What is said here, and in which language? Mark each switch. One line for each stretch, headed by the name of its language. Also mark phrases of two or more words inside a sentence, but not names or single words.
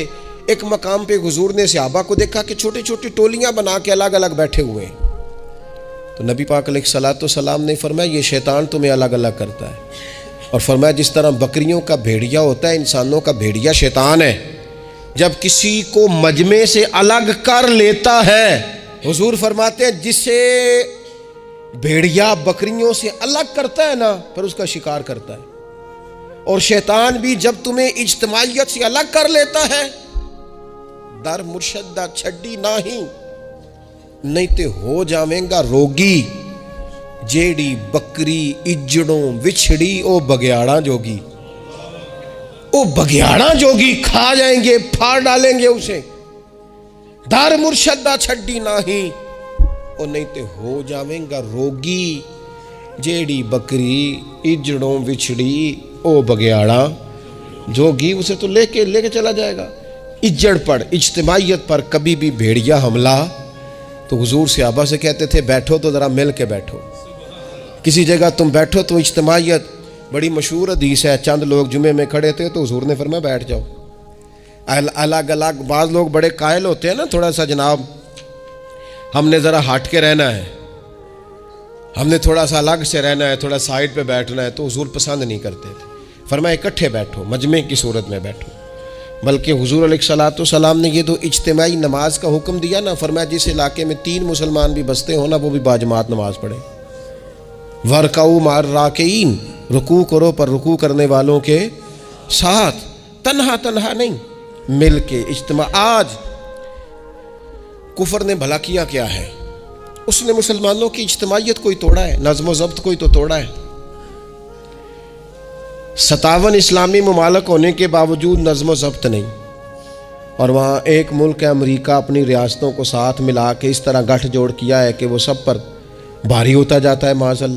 Urdu: ایک مقام پہ حضور نے صحابہ کو دیکھا کہ چھوٹی چھوٹی ٹولیاں بنا کے الگ الگ بیٹھے ہوئے ہیں، تو نبی پاک
Arabic: علیہ السلام
Urdu: نے فرمایا یہ شیطان تمہیں الگ الگ کرتا ہے، اور فرمایا جس طرح بکریوں کا بھیڑیا ہوتا ہے، انسانوں کا بھیڑیا شیطان ہے، جب کسی کو مجمع سے الگ کر لیتا ہے، حضور فرماتے ہیں جسے بھیڑیا بکریوں سے الگ کرتا ہے نا، پھر اس کا شکار کرتا ہے۔ اور شیطان بھی جب تمہیں اجتماعیت سے الگ کر لیتا ہے،
Punjabi: در مرشدہ چھڈی نہیں تے ہو جاویں گا روگی، جیڑی بکری اجڑوں وچھڑی او بگیاڑا جوگی، او بگیاڑا جوگی
Urdu: کھا جائیں گے، پھاڑ ڈالیں گے اسے۔
Punjabi: در مرشدہ چھڈی نہیں تے ہو جاویں گا روگی، جیڑی بکری اجڑوں وچھڑی او بگیاڑا جوگی،
Urdu: اسے تو لے کے چلا جائے گا۔ اجڑ پر، اجتماعیت پر کبھی بھی بھیڑیا حملہ، تو حضور صحابہ سے کہتے تھے بیٹھو تو ذرا مل کے بیٹھو، کسی جگہ تم بیٹھو تو اجتماعیت، بڑی مشہور حدیث ہے، چند لوگ جمعے میں کھڑے تھے تو حضور نے فرمایا بیٹھ جاؤ الگ الگ۔ بعض لوگ بڑے قائل ہوتے ہیں نا، تھوڑا سا جناب ہم نے ذرا ہٹ کے رہنا ہے، ہم نے تھوڑا سا الگ سے رہنا ہے، تھوڑا سائڈ پہ بیٹھنا ہے، تو حضور پسند نہیں کرتے تھے، فرمایا اکٹھے بیٹھو، مجمع کی صورت میں بیٹھو۔ بلکہ حضور
Arabic: علیہ السلام
Urdu: نے یہ تو اجتماعی نماز کا حکم دیا نا، فرمایا جس علاقے میں 3 مسلمان بھی بستے ہو نا، وہ بھی باجماعت نماز پڑھے۔
Arabic: وَرْكَعُوا مَعَ الرَّاكِعِينَ،
Urdu: رکوع کرو پر رکوع کرنے والوں کے ساتھ، تنہا نہیں، مل کے اجتماع۔ آج کفر نے بھلا کیا کیا ہے؟ اس نے مسلمانوں کی اجتماعیت کوئی توڑا ہے، نظم و ضبط کوئی تو توڑا ہے۔ 57 اسلامی ممالک ہونے کے باوجود نظم و ضبط نہیں، اور وہاں ایک ملک ہے امریکہ، اپنی ریاستوں کو ساتھ ملا کے اس طرح گٹھ جوڑ کیا ہے کہ وہ سب پر بھاری ہوتا جاتا ہے
Arabic: معاذ اللہ۔